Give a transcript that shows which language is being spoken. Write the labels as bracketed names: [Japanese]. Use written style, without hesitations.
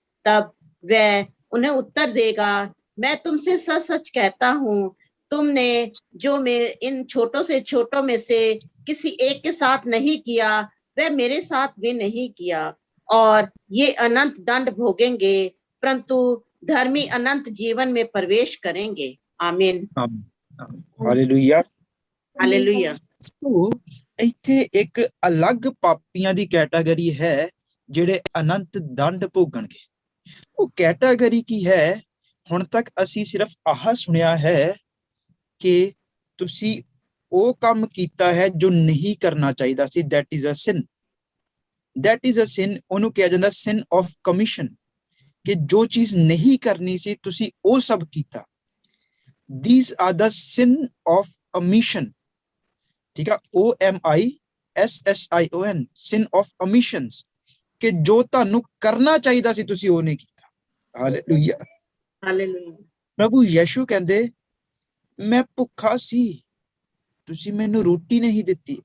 [Hindi] तब वह उन्हें उत्तर देगा, मैं तुमसे सच सच कहता हूँ, तुमने जो मेरे इन छोटों से छोटों में से किसी एक के साथ नहीं किया, वह मेरे साथ भी नहीं किया। और ये अनंत दंड भोगेंगे, परंतु धर्मी अनंत जीवन में प्रवेश करेंगे। आमीन। [Punjabi] ਹਾਲੇਲੂਇਆ। [Hindi] हालेलुया। [Punjabi] ਸੋ ਇੱਥੇ ਇੱਕ ਅਲੱਗ ਪਾਪੀਆਂ ਦੀ ਕੈਟਾਗਰੀ ਹੈ ਜਿਹੜੇ ਅਨੰਤ ਦੰਡ ਭੋਗਣਗੇ। ਉਹ ਕੈਟਾਗਰੀ ਕੀ ਹੈ? ਹੁਣ ਤੱਕ ਅਸੀਂ ਸਿਰਫ ਆਹ ਸੁਣਿਆ ਹੈ ਕਿ ਤੁਸੀਂ ਉਹ ਕੰਮ ਕੀਤਾ ਹੈ ਜੋ ਨਹੀਂ ਕਰਨਾ ਚਾਹੀਦਾ ਸੀ। [English] That is a sin. That is a sin. [Punjabi] ਉਹਨੂੰ ਕਿਹਾ ਜਾਂਦਾ ਸਿਨ ਆਫ ਕਮਿਸ਼ਨ, ਕਿ ਜੋ ਚੀਜ਼ ਨਹੀਂ ਕਰਨੀ ਸੀ ਤੁਸੀਂ ਉਹ ਸਭ ਕੀਤਾ। [English] These are the sin of omission. [Punjabi] ਠੀਕ ਆ, OMISSION, sin of omissions, ਕਿ ਜੋ ਤੁਹਾਨੂੰ ਕਰਨਾ ਚਾਹੀਦਾ ਸੀ ਤੁਸੀਂ ਉਹ ਨਹੀਂ ਕੀਤਾ। ਹਾਲੇਲੂਇਆ। [Hindi] हालेलुया। [Punjabi] ਪ੍ਰਭੂ ਯਿਸੂ ਕਹਿੰਦੇ, ਮੈਂ ਭੁੱਖਾ ਸੀ, ਤੁਸੀਂ ਮੈਨੂੰ ਰੋਟੀ ਨਹੀਂ ਦਿੱਤੀ।